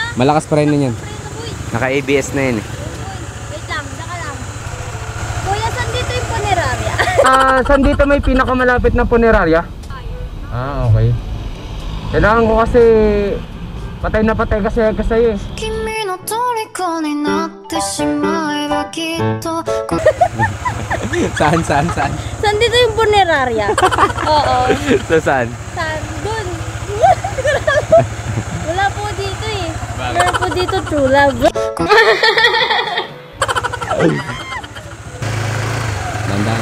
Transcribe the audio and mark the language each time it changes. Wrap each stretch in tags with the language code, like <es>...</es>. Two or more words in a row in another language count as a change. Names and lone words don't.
<tl>Malakas preno niyan. Preno, boy. Naka-ABS na yun eh. Wait lang, saka lang. Kuya, saan dito yung punerarya? Saan dito may pinakamalapit na punerarya? Okay. Kailangan ko kasi patay na patay kasi sa'yo eh.</tl> <ja>君の虜になってしまえばきっと</ja> <tl>Saan? Saan dito yung punerarya? Oo. Saan? Saan? Dun. Wala po dito eh. Meron po dito</tl> <en>true love.</en> <tl>Dahan-dahan.</tl>